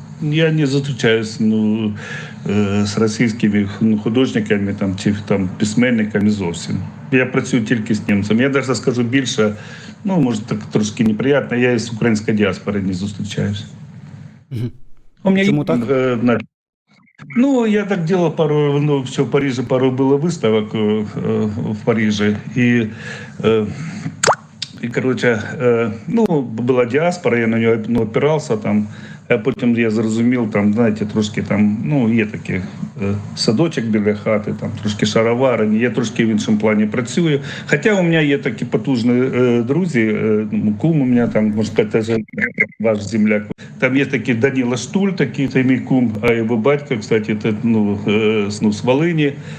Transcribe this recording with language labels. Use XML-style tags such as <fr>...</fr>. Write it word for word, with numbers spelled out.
<uk>Я не зустрічаюся ну, з російськими ну, художниками там, чи там, письменниками зовсім. Я працюю тільки з німцями. Я навіть скажу більше. Ну, може, так трошки неприємно. Я із української діаспори не зустрічаюся. Угу. Чому так?</uk> <ru>Ну, я так делал пару, ну, все в Париже, пару было выставок э, в Париже. И, э, и короче, э, ну, была диаспора, я на нее ну, опирался там.</ru> <uk>А потім я зрозумів, там, знаєте, трошки там, ну, є такий е, садочок біля хати, там трошки шароварені, я трошки в іншому плані працюю. Хоча у мене є такі потужні е, друзі, е, ну, кум у мене там, може, теж ваш земляк. Там є такий Даніла Штуль, такий, це мій кум, а його батько, кстати, це, ну, е, ну, з Волині.</uk>